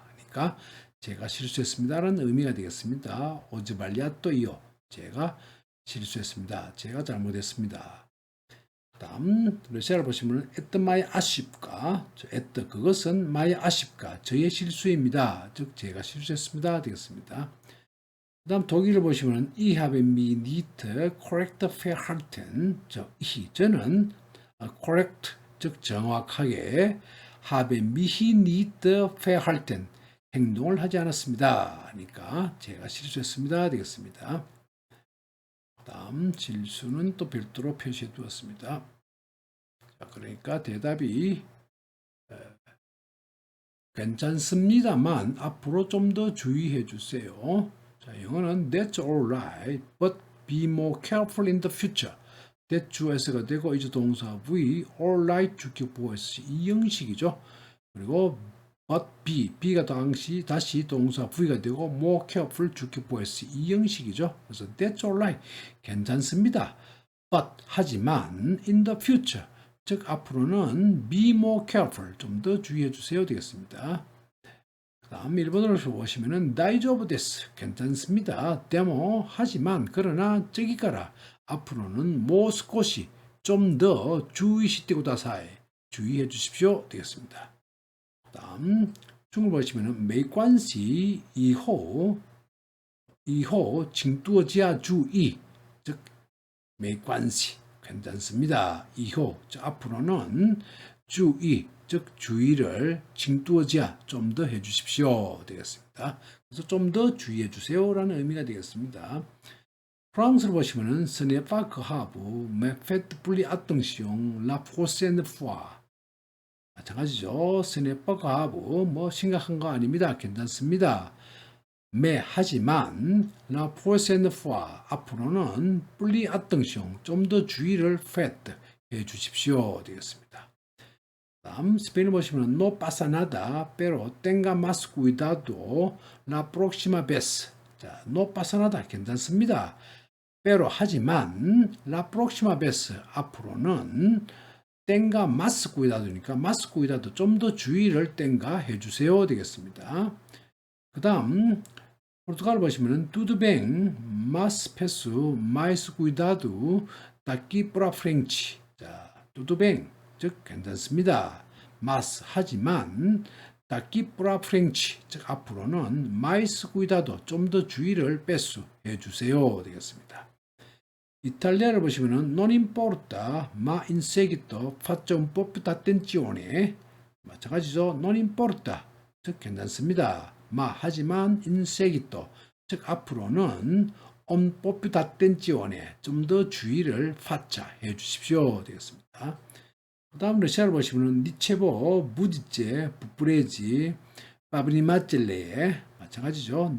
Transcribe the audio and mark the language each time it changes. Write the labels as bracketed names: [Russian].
[Korean] 그러니까 제가 실수했습니다라는 의미가 되겠습니다. 오즈발리아토 이오, 제가 실수했습니다. 제가 잘못했습니다. 다음 러시아를 보시면 에트 마이 아쉽까, 에트 그것은 마이 아쉽까, 저의 실수입니다. 즉 제가 실수했습니다 되겠습니다. 그 다음 독일을 보시면 [German] Ich habe mich nicht korrekt verhalten. [Korean] 저는 correct, 즉 정확하게 [German] habe mich nicht verhalten, [Korean] 행동을 하지 않았습니다. 그러니까 제가 실수했습니다 되겠습니다. 다음 실수는 또 별도로 표시해 두었습니다. 자, 그러니까 대답이 괜찮습니다만 앞으로 좀 더 주의해 주세요. 자, 영어는 [English] That's alright, but be more careful in the future. [Korean] That 주어가 되고 이제 동사 V, alright 주격 보호 S 이 형식이죠. 그리고 but B가 다시 동사 V가 되고 more careful 주격 보호 S 이 형식이죠. 그래서 [English] That's alright, [Korean] 괜찮습니다. But 하지만 [English] in the future, [Korean] 즉 앞으로는 [English] be more careful, [Korean] 좀 더 주의해 주세요 되겠습니다. 다음 일본어로 보시면은 다이조부 데스, 괜찮습니다. 데모 하지만 그러나 저기가라, 앞으로는 모스코시 좀 더 주의시대 구다사이, 주의해 주십시오 되겠습니다. 다음 중국어 보시면은 메이관시 이호 징두어지야 주의, 즉 메이관시 괜찮습니다. 이호, 앞으로는 주의, 즉 주의를 징두어지야 좀 더 해주십시오 되겠습니다. 그래서 좀 더 주의해 주세요라는 의미가 되겠습니다. 프랑스를 보시면은 [French] ce n'est pas grave, mais faites plus attention la prochaine fois. [Korean] 마찬가지죠. [French] ce n'est pas grave, [Korean] 뭐 심각한 거 아닙니다. 괜찮습니다. mais 하지만 [French] la prochaine fois [Korean] 앞으로는 [French] plus attention [Korean] 좀 더 주의를 faites 해 주십시오 되겠습니다. 다음 스페인 보시면 [Spanish] no pasa nada, pero tenga más cuidado la próxima vez. [Korean] 자, [Spanish] no pasa nada [Korean] 괜찮습니다. pero 하지만 [Spanish] la próxima vez [Korean] 앞으로는 [Spanish] tenga más cuidado [Korean] 니까 más cuidado 좀 더 주의를 tenga 해주세요 되겠습니다. 그 다음 포르투갈 보시면은 [Portuguese] tudo bem, mas peço mais cuidado daqui para frente. [Korean] 자, [Portuguese] tudo bem, [Korean] 즉 괜찮습니다. mas 하지만 [Portuguese] daqui para frente, [Korean] 즉 앞으로는 [Portuguese] mais cuidado [Korean] 좀 더 주의를 peço 해주세요 되겠습니다. 이탈리아를 보시면은 [Italian] non importa, ma in seguito faccia un po' più d'attenzione. [Korean] 마찬가지죠. [Italian] non importa, [Korean] 즉 괜찮습니다. 마 하지만 [Italian] in seguito, [Korean] 즉 앞으로는 [Italian] un po' più d'attenzione, [Korean] 좀 더 주의를 faccia 해주십시오 되겠습니다. 그 다음 러시아를 보시면은 니체보, 무디제, 부프레지, 파브리마첼레 마찬가지죠.